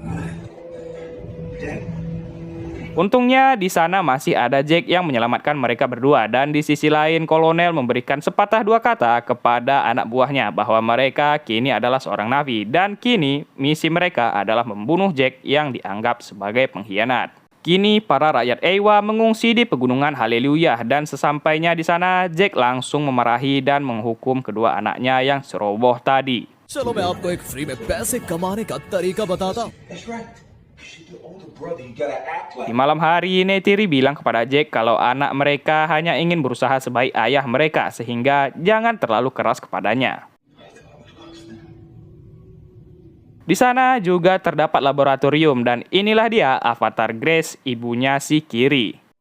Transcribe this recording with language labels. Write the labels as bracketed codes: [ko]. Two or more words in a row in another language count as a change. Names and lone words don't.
[id] Untungnya di sana masih ada Jack yang menyelamatkan mereka berdua, dan di sisi lain Kolonel memberikan sepatah dua kata kepada anak buahnya bahwa mereka kini adalah seorang Na'vi dan kini misi mereka adalah membunuh Jack yang dianggap sebagai pengkhianat. Kini para rakyat Eywa mengungsi di pegunungan Hallelujah, dan sesampainya di sana Jack langsung memarahi dan menghukum kedua anaknya yang ceroboh tadi. [hi] चलो मैं आपको एक फ्री में पैसे कमाने का तरीका बताता हूँ। [id] Di malam hari, Neytiri bilang kepada Jack kalau anak mereka hanya ingin berusaha sebaik ayah mereka, sehingga jangan terlalu keras kepadanya. Di sana juga terdapat laboratorium, dan inilah dia avatar Grace, ibunya si Kiri.